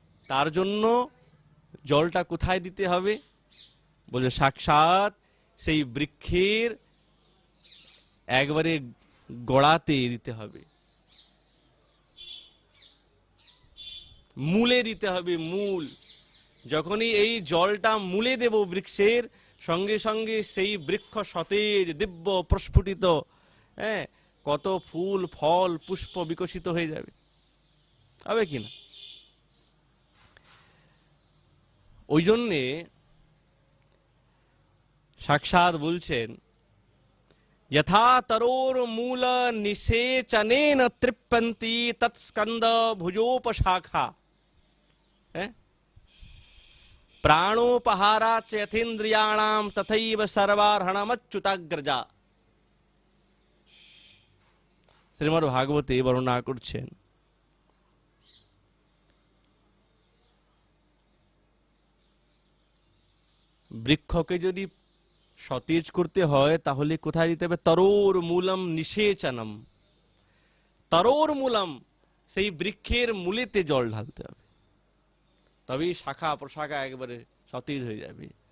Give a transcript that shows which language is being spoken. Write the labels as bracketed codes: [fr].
[bn] তার জন্য জলটা কোথায় দিতে হবে? বলে সাক্ষাৎ সেই বৃক্ষের একবারে গোড়াতে দিতে হবে, মূলে দিতে হবে, মূল। যখনই এই জলটা মূলে দেব বৃক্ষের, সঙ্গে সঙ্গে সেই বৃক্ষ সতেজ দিব্য প্রস্ফুটিত, হ্যাঁ, কত ফুল ফল পুষ্প বিকশিত হয়ে যাবে, হবে কিনা? ওই জন্যে সাক্ষাৎ বলছেন [sa] यथा तरोर्मूल निषेचनेन तृप्यन्ति तत्स्कंद भुजोपशाखा प्राणोपहारा च यथेन्द्रियाणां तथैव सर्वार्हणमच्युताग्रजा। [bn] শ্রীমদ্ ভাগবতে বর্ণনা করছেন বৃক্ষকে যদি সতেজ করতে হয় তাহলে কোথায় দিতে হবে? [sa] তরোর মূলম নিষেচনম। তরোর মূলম, [bn] সেই বৃক্ষের মূলেতে জল ঢালতে হবে, তবেই শাখা প্রশাখা একবারে সতেজ হয়ে যাবে।